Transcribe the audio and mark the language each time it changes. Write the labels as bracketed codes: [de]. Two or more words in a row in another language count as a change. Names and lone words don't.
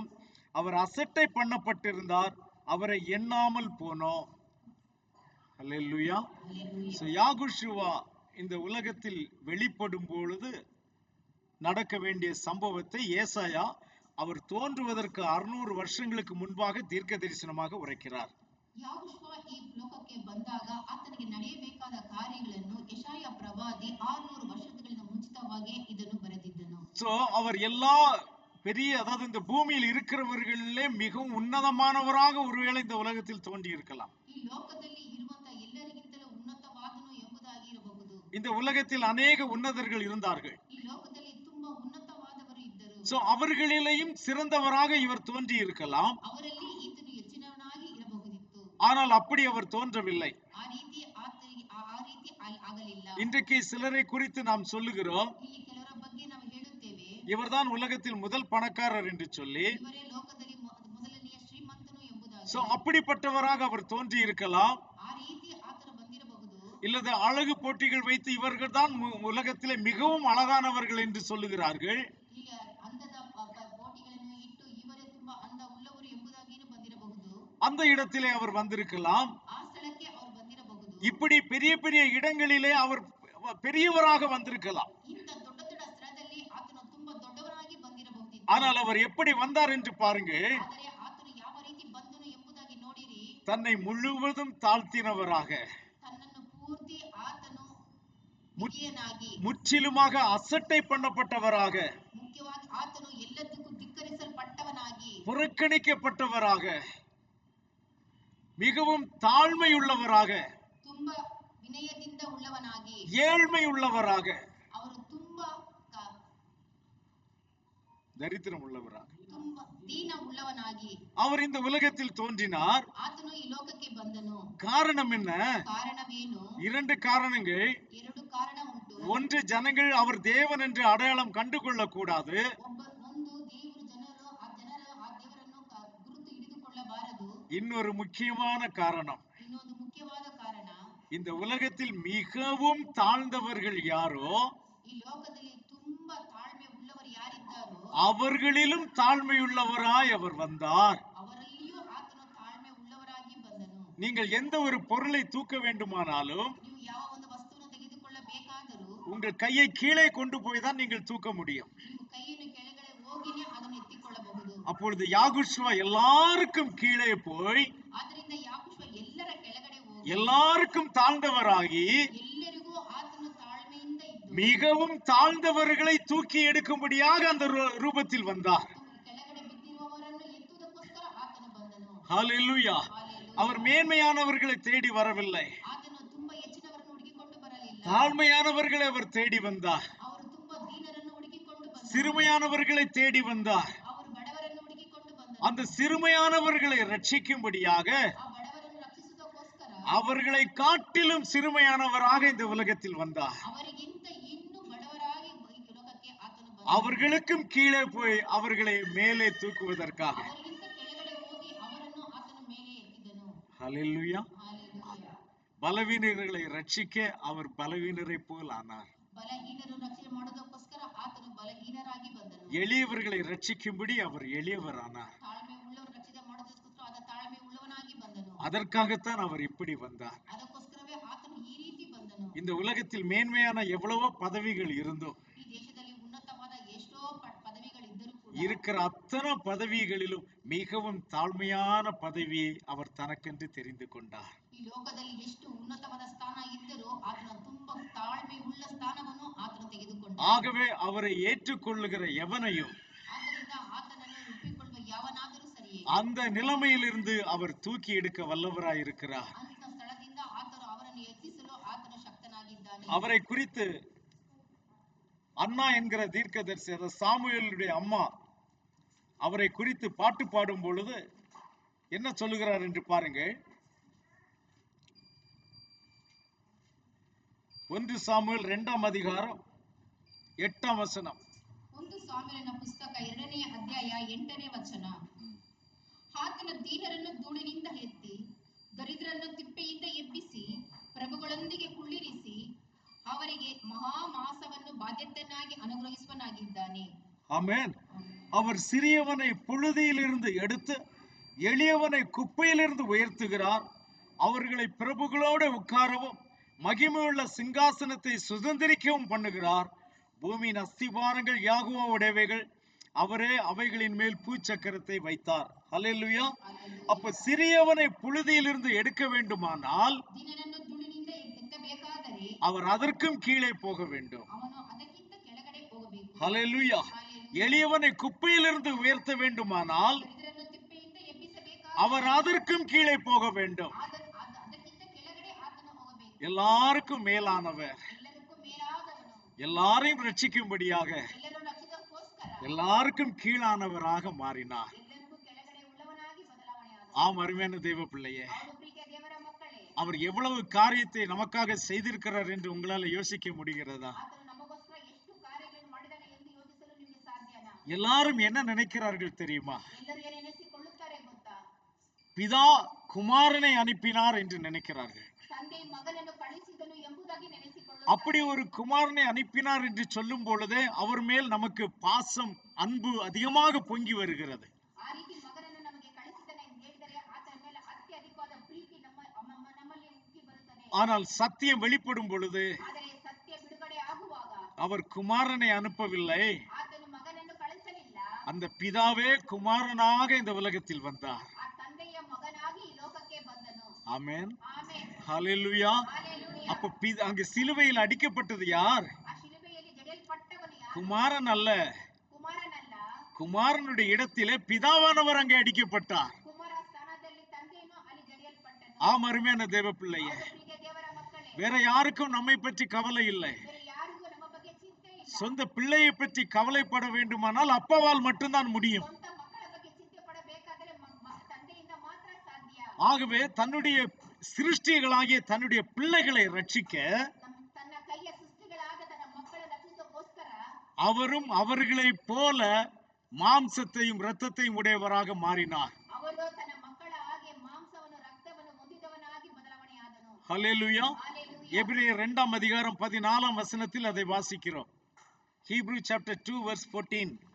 [ta] அவர் அசட்டை பண்ணப்பட்டிருந்தார், அவரை எண்ணாமல் போனோம். அல்லேலூயா. அல்லேலூயா. யாகுஷுவா இந்த உலகத்தில் வெளிப்படும் பொழுது நடக்க வேண்டிய சம்பவத்தை ஏசாயா அவர் தோன்றுவதற்கு 600 வருஷங்களுக்கு முன்பாக தீர்க்க தரிசனமாக உரைக்கிறார். [kn] ಯಾಹುಷುವ ಈ ಲೋಕಕ್ಕೆ ಬಂದಾಗ ಆತನಿಗೆ ನಡೆಯಬೇಕಾದ ಕಾರ್ಯಗಳನ್ನು ಯೆಶಾಯ ಪ್ರವಾದಿ 600 ವರ್ಷಗಳಿಂದ ಮುಂಚಿತವಾಗಿ ಇದನ್ನು ಬರೆದಿದ್ದನು. [ta] சோ அவர் எல்லா பெரிய, அதாவது இந்த பூமியில் இருக்கிறவர்களிலே மிகவும் உன்னதமானவராக ஒருவேளை இந்த உலகத்தில் தோன்றி இருக்கலாம். [kn] ಈ ಲೋಕದಲ್ಲಿ ಇರುವಂತ ಎಲ್ಲರಿಗಿಂತಲೂ ಉನ್ನತವಾದನು ಎಂಬುದಾಗಿ ಇರಬಹುದು. [ta] இந்த உலகத்தில் அநேக உன்னதர்கள் இருந்தார்கள். [kn] ಈ ಲೋಕದಲ್ಲಿ ತುಂಬಾ ಉನ್ನತವಾದವರು ಇದ್ದರು. [ta] சோ அவர்களிலேயும் சிறந்தவராக இவர் தோன்றி இருக்கலாம். [kn] ಅವರಲ್ಲಿ ಈತನು ಹೆಚ್ಚಿನವನಾಗಿ ಇರಬಹುದಿತ್ತು. [ta] ஆனால் அப்படி அவர் தோன்றவில்லை. [kn] ಆ ರೀತಿ ಆತನಿಗೆ ಆ ರೀತಿ ಆಗಲಿಲ್ಲ. [ta] இன்றைக்கு சிலரை குறித்து நாம் சொல்லுகிறோம், [kn] ಇಲ್ಲಿ ಕೆಲವರ ಬಗ್ಗೆ ನಾವು ಹೇಳುತ್ತೇವೆ, [ta] இவர்தான் உலகத்தில் முதல் பணக்காரர் என்று சொல்லி. [kn] ಇವರೇ ಲೋಕದಲ್ಲಿ ಮೊದಲನೆಯ ಶ್ರೀಮಂತನು ಎಂಬುದಾಗಿ. [ta] சோ அப்படிப்பட்டவராக அவர் தோன்றி இருக்கலாம். [kn] ಆ ರೀತಿ ಆತನು ಬಂದಿರಬಹುದು. [ta] இல்லது அழகு போட்டிகள் வைத்து இவர்கள் தான் உலகத்திலே மிகவும் அழகானவர்கள் என்று சொல்லுகிறார்கள். [kn] ಈಗ ಅಂದದ ಪೋಟಿಗಳನ್ನು ಇಟ್ಟು ಇವರೇ ತುಂಬಾ ಅಂದ ಉಳ್ಳವರು ಎಂಬುದಾಗಿಯೂ ಬಂದಿರಬಹುದು. [ta] அந்த இடத்திலே அவர் வந்திருக்கலாம். [kn] ಆ ಸ್ಥಳಕ್ಕೆ ಅವರು ಬಂದಿರಬಹುದು. [ta] இப்படி பெரிய பெரிய இடங்களிலே அவர் பெரியவராக வந்திருக்கலாம். [kn] ಇಂಥ ದೊಡ್ಡ ದೊಡ್ಡ ಸ್ಥಳದಲ್ಲಿ ಆತನು ತುಂಬಾ ದೊಡ್ಡವರಾಗಿ ಬಂದಿರಬಹುದು. [ta] ஆனால் அவர் எப்படி வந்தார் என்று பாருங்க. [kn] ಆದರೆ ಆತನು ಯಾವ ರೀತಿ ಬಂದನು ಎಂಬುದಾಗಿ ನೋಡಿರಿ. [ta] தன்னை முழுவதும் தாழ்த்தினவராக, [kn] ತನ್ನನ್ನು ಪೂರ್ತಿ ಆತನು ಮುಖ್ಯನಾಗಿ, [ta] முற்றிலுமாக அசட்டை பண்ணப்பட்டவராக, [kn] ಮುಖ್ಯವಾಗಿ ಆತನು ಎಲ್ಲದಕ್ಕೂ ಧಿಕ್ಕರಿಸಲ್ಪಟ್ಟವನಾಗಿ, [ta] புறக்கணிக்கப்பட்டவராக, மிகவும் தாழ்மையுள்ளவராக, [kn] ತುಂಬಾ ವಿನಯದಿಂದ ಉಳ್ಳವನಾಗಿ, [ta] ஏழ்மையுள்ளவராக, [kn] ಅವರು ತುಂಬಾ [ta] தரித்திரம் உள்ளவராக [kn] ತುಂಬಾ ದೀನ ಉಳ್ಳವನಾಗಿ [ta] அவர் இந்த உலகத்தில் தோன்றினார். [kn] ಆತನು ಈ ಲೋಕಕ್ಕೆ ಬಂದನು. [ta] காரணம் என்ன? [kn] ಕಾರಣವೇನು? [ta] 2 காரணங்கள். [kn] 2 ಕಾರಣ ಉಂಟು. [ta] ஒன்று, ஜனங்கள் அவர் தேவன் என்று அடையாளம் கண்டு கொள்ளக்கூடாது. [kn] ಒಂದು ಜನರು ಆ ದೇವರನ್ನು ಗುರುತು ಹಿಡಿದುಕೊಳ್ಳಬಾರದು. [ta] இன்னொரு முக்கியமான காரணம், [kn] ಇನ್ನೊಂದು ಮುಖ್ಯವಾದ ಕಾರಣ, [ta] இந்த உலகத்தில் மிகவும் தாழ்ந்தவர்கள் யாரோ [kn] ಈ ಲೋಕದಲ್ಲಿ ತುಂಬಾ ತಾಳ್ಮೆ ಉಳ್ಳವರು ಯಾರಿದ್ದಾರೋ [ta] அவர்களிலும் தாழ்மையுள்ளவராய் அவர் வந்தார். [kn] ಅವರಲ್ಲಿಯೂ ಆತನು ತಾಳ್ಮೆ ಉಳ್ಳವರಾಗಿ ಬಂದನು. [ta] நீங்கள் எந்த ஒரு பொருளை தூக்க வேண்டுமானாலும் [kn] ನೀವು [ta] உங்கள் கையை கீழே கொண்டு போய் தான் நீங்கள் தூக்க முடியும். [kn] ನಿಮ್ಮ ಕೈಯನ್ನು ಕೆಳಗಡೆ ಹೋಗಿನೇ ಅದನ್ನು ಎತ್ತಿಕೊಳ್ಳಬಹುದು. [ta] அப்பொழுது யாகுஷ்வா எல்லாருக்கும் கீழே போய் [kn] ಆದ್ದರಿಂದ ಯಾಕೋಶ್ವ ಎಲ್ಲರ ಕೆಳಗಡೆ ಹೋಗಿ [ta] எல்லாருக்கும் தாழ்ந்தவராகி [kn] ಎಲ್ಲರಿಗೂ ಆತನು ತಾಳ್ಮೆಯಿಂದ ಇದ್ದು [ta] மிகவும் தாழ்ந்தவர்களை தூக்கி எடுக்கும்படியாக அந்த ரூபத்தில் வந்தார். [kn] ಕೆಳಗಡೆ ಬಿದ್ದಿರುವವರನ್ನು ಎತ್ತುವುದಕ್ಕೋಸ್ಕರ ಆತನು ಬಂದನು. [ta] ஹல்லேலூயா. அவர் மேன்மையானவர்களை தேடி வரவில்லை, [kn] ಆತನು ತುಂಬಾ ಹೆಚ್ಚಿನವರನ್ನು ಹುಡುಕಿಕೊಂಡು ಬರಲಿಲ್ಲ. [ta] தாழ்மையானவர்களை அவர் தேடி வந்தார். [kn] ಅವರು ತುಂಬಾ ದೀನರನ್ನು ಹುಡುಕಿಕೊಂಡು ಬಂದರು. [ta] சிறுமையானவர்களை தேடி வந்தார். [kn] ಅವರು ಬಡವರನ್ನು ಹುಡುಕಿಕೊಂಡು ಬಂದರು. [ta] அந்த சிறுமையானவர்களை ரட்சிக்கும்படியாக [kn] ಆ ಬಡವರನ್ನು ರಕ್ಷಿಸುವುದಕ್ಕೋಸ್ಕರ [ta] அவர்களை காட்டிலும் சிறுமையானவராக இந்த உலகத்தில் வந்தார். [kn] ಅವರಿಗಿಂತ ಇನ್ನೂ ಬಡವರಾಗಿ ಈ ಲೋಕಕ್ಕೆ ಆತನು ಬಂದನು. [ta] அவர்களுக்கும் கீழே போய் அவர்களை மேலே தூக்குவதற்காக. [kn] ಅವರಿಗಿಂತ ಕೆಳಗಡೆ ಹೋಗಿ ಅವರನ್ನು ಆತನು ಮೇಲೆ ಎತ್ತಿದನು. [ta] ஹல்லேலூயா. [kn] ಹಾಲೆಲೂಯಾ. [ta] பலவீனர்களை ரட்சிக்க அவர் பலவீனரை போல் ஆனார். [kn] ಬಲಹೀನರು ರಕ್ಷಣೆ ಮಾಡೋದಕ್ಕೋಸ್ಕರ ಆತನು ಬಲಹೀನರಾಗಿ ಬಂದನು. [ta] எளியவர்களை ரட்சிக்கும்படி அவர் எளியவரானார். [kn] ತಾಳ್ಮೆ ಉಳ್ಳವರು ರಕ್ಷಣೆ ಮಾಡೋದಕ್ಕೋಸ್ಕರ ಆತ ತಾಳ್ಮೆ ಉಳ್ಳವನಾಗಿ ಬಂದನು. [ta] அதற்காகத்தான் அவர் இப்படி வந்தார். [kn] ಅದಕ್ಕೋಸ್ಕರವೇ ಆತನು ಈ ರೀತಿ ಬಂದನು. [ta] இந்த உலகத்தில் மேன்மையான எவ்வளவோ பதவிகள் இருந்தோ, [kn] ಈ ದೇಶದಲ್ಲಿ ಉನ್ನತವಾದ ಎಷ್ಟೋ ಪದವಿಗಳಿದ್ದರೂ ಕೂಡ [ta] இருக்கிற அத்தனை பதவிகளிலும் மிகவும் தாழ்மையான பதவியை அவர் தனக்கென்று தெரிந்து கொண்டார். [kn] ಈ ಲೋಕದಲ್ಲಿ ಎಷ್ಟು ಉನ್ನತವಾದ ಸ್ಥಾನ ಇದ್ದರೂ ಆತನ ತುಂಬಾ ತಾಳ್ಮೆ ಉಳ್ಳ ಸ್ಥಾನವನ್ನು ಆತನು ತೆಗೆದುಕೊಂಡ. [ta] ஆகவே அவரை ஏற்றுக்கொள்ளுகிற எவனையும் [kn] ಆದ್ದರಿಂದ ಆತನನ್ನು ಒಪ್ಪಿಕೊಳ್ಳುವ ಯಾವನಾದರೂ ಸರಿಯೇ [ta] அந்த நிலைமையிலிருந்து அவர் தூக்கி எடுக்க வல்லவராயிருக்கிறார். [kn] ಅಂತ ಸ್ಥಳದಿಂದ ಆತನು ಅವರನ್ನು ಎತ್ತಿಸಲು ಆತನು ಶಕ್ತನಾಗಿದ್ದಾನೆ. [ta] அவரை குறித்து அன்னா என்கிற தீர்க்கதரிசி, சாமுவேலுடைய அம்மா, அவரை குறித்து பாட்டு பாடும் பொழுது என்ன சொல்லுகிறார் என்று பாருங்கள். 1 சாமுவேல் 2ஆம் அதிகாரம் 8ஆம் வசனம். [kn] 1 ಸಾಮುವೇಲನ ಪುಸ್ತಕ 2ನೇ ಅಧ್ಯಾಯ 8ನೇ ವಚನ. ಆತನು ದೀನರನ್ನು ಧೂಳಿನಿಂದ ಎತ್ತಿ ದರಿದ್ರರನ್ನು ತಿಪ್ಪೆಯಿಂದ ಎಬ್ಬಿಸಿ ಪ್ರಭುಗಳೊಂದಿಗೆ ಕುಳ್ಳಿರಿಸಿ ಅವರಿಗೆ ಮಹಾಮಾಸವನ್ನು ಬಾಧ್ಯತೆಯನ್ನಾಗಿ ಅನುಗ್ರಹಿಸುವನಾಗಿದ್ದಾನೆ. [ta] ஆமென். அவர் சிறியவனை புழுதியிலிருந்து எடுத்து எளியவனை குப்பையிலிருந்து உயர்த்துகிறார். அவர்களை பிரபுகளோடு உட்காரவும் மகிமையுள்ள சிங்காசனத்தை சுதந்திரிக்கவும் பண்ணுகிறார். பூமியின் அஸ்திபாரங்கள் யாகோவாவுடையவைகள், அவரே அவைகளின் மேல் பூச்சக்கரத்தை வைத்தார். ஹல்லேலூயா. அப்ப சிறியவனை புழுதியிலிருந்து எடுக்க வேண்டுமானால் [kn] ದೀನನನ್ನು ಧೂಳಿನಿಂದ ಎತ್ತಬೇಕಾದರೆ [ta] அவர் அதற்கும் கீழே போக வேண்டும். [kn] ಅವನು ಅದಕ್ಕಿಂತ ಕೆಳಗಡೆ ಹೋಗಬೇಕು. [ta] ஹல்லேலூயா. எளியவனை குப்பையிலிருந்து உயர்த்த வேண்டுமானால் [kn] ದರಿದ್ರರನ್ನು ತಿಪ್ಪೆಯಿಂದ ಎಬ್ಬಿಸಬೇಕಾದರೆ [ta] அவர் அதற்கும் கீழே போக வேண்டும். [kn] ಅದಕ್ಕಿಂತ ಕೆಳಗಡೆ ಆತನು ಹೋಗಬೇಕು. [ta] எல்லாருக்கும் மேலானவர், [kn] ಎಲ್ಲರಿಗೂ ಮೇಲಾದವನು, [ta] எல்லாரையும் ரட்சிக்கும்படியாக [kn] ಎಲ್ಲರೂ ರಕ್ಷಿಸಕ್ಕೋಸ್ಕರ [ta] எல்லாருக்கும் கீழானவராக மாறினார். [kn] ಎಲ್ಲರಿಗೂ ಕೆಳಗಡೆ ಉಳ್ಳವನಾಗಿ ಬದಲಾವಣೆಯಾದನು. [ta] ஆம், அருமையான தேவ பிள்ளையே, [kn] ಅವನು ಪ್ರೀತಿಯ ದೇವರ ಮಕ್ಕಳೇ, [ta] அவர் எவ்வளவு காரியத்தை நமக்காக செய்திருக்கிறார் என்று உங்களால யோசிக்க முடிகிறதா? [kn] ಆತನು ನಮಗೋಸ್ಕರ ಎಷ್ಟು ಕಾರ್ಯಗಳನ್ನು ಮಾಡಿದಾನೆ ಎಂದು ಯೋಚಿಸಲು ನಿಮಗೆ ಸಾಧ್ಯನಾ? [ta] எல்லாரும் என்ன நினைக்கிறார்கள் தெரியுமா? [kn] ಎಲ್ಲರೂ ಏನು ನೆನೆಸಿಕೊಳ್ಳುತ್ತಾರೆ ಗೊತ್ತಾ? [ta] பிதா குமாரனை அனுப்பினார் என்று நினைக்கிறார்கள். [kn] ತಂದೆ ಮಗನನ್ನು ಕಳಿಸಿದನು ಎಂಬುದಾಗಿ ನೆನೆಸಿಕೊಳ್ಳುತ್ತಾರೆ. [ta] அப்படி ஒரு குமாரனை அனுப்பினார் என்று சொல்லும் பொழுதே அவர் மேல் நமக்கு பாசம், அன்பு அதிகமாக பொங்கி வருகிறது. [kn] ಆ ರೀತಿ ಮಗನನ್ನು ನಮಗೆ ಕಳಿಸಿದನೆ ಎಂದು ಹೇಳಿದರೆ ಆತನ ಮೇಲೆ ಅತ್ಯಧಿಕವಾದ ಪ್ರೀತಿ ನಮ್ಮಲ್ಲಿ ಉಕ್ಕಿ ಬರುತ್ತದೆ. [ta] ஆனால் சத்தியம் வெளிப்படும் பொழுது [kn] ಆದರೆ ಸತ್ಯ ಬಿಡುಗಡೆ ಆಗುವಾಗ [ta] அவர் குமாரனை அனுப்பவில்லை, [kn] ಆತನು ಮಗನನ್ನು ಕಳಿಸಲಿಲ್ಲ. [ta] அந்த பிதாவே குமாரனாக இந்த உலகத்தில் வந்தார். [kn] ಆ ತಂದೆಯ ಮಗನಾಗಿ ಈ ಲೋಕಕ್ಕೆ ಬಂದನು. [ta] ஆமென். [kn] ಆಮೆನ್. [ta] ஹல்லேலூயா. [kn] ಹಾಲೆಲೂಯಾ. [ta] அப்ப அங்கு சிலுவையில் அடிக்கப்பட்டது யார்? [kn] ಆ ಶಿಲುಬೆಯಲ್ಲಿ ಜಡಿಯಲ್ಪಟ್ಟವನು ಯಾರು? [ta] குமாரன் அல்ல. [kn] ಕುಮಾರನಲ್ಲ. [ta] குமாரனுடைய இடத்திலே பிதாவானவர் அங்கே அடிக்கப்பட்டார். [kn] ಕುಮಾರ ಸ್ಥಾನದಲ್ಲಿ ತಂದೆಯನ್ನು ಅಲ್ಲಿ ಜಡಿಯಲ್ಪಟ್ಟನು. [ta] ஆம், அருமையான தேவ பிள்ளையே, [kn] ಹೌದು ಪ್ರಿಯ ದೇವರ ಮಕ್ಕಳೇ, [ta] வேற யாருக்கும் நம்மை பற்றி கவலை இல்லை. [kn] ಬೇರೆ ಯಾರಿಗೂ ನಮ್ಮ ಬಗ್ಗೆ ಚಿಂತೆ ಇಲ್ಲ. [ta] சொந்த பிள்ளையை பற்றி கவலைப்பட வேண்டுமானால் அப்பாவால் மட்டும்தான் முடியும். [kn] ಸ್ವಂತ ಮಕ್ಕಳ ಬಗ್ಗೆ ಚಿಂತೆ ಪಡಬೇಕಾದರೆ ತಂದೆಯಿಂದ ಮಾತ್ರ ಸಾಧ್ಯ. [ta] ஆகவே தன்னுடைய சிருஷ்டிகளாகிய தன்னுடைய பிள்ளைகளை ரட்சிக்க [kn] ತನ್ನ ಕೈಯ ಸೃಷ್ಟಿಗಳಾದ ತನ್ನ ಮಕ್ಕಳ ರಕ್ಷಿಸೋಕ್ಕೋಸ್ಕರ [ta] அவரும் அவர்களைப் போல மாம்சத்தையும் இரத்தத்தையும் உடையவராக மாறினார். [kn] ಅವರು ತನ್ನ ಮಕ್ಕಳ ಹಾಗೆ ಮಾಂಸವನ್ನು ರಕ್ತವನ್ನು ಹೊಂದಿದವನಾಗಿ ಬದಲಾವಣೆಯಾದನು. [ta] ஹல்லேலூயா. [kn] ಹಾಲೆಲೂಯಾ. [ta] எபிரேயர் 2ஆம் அதிகாரம் 14ஆம் வசனத்தில் அதை வாசிக்கிறோம். [en] Hebrew chapter 2 verse 14.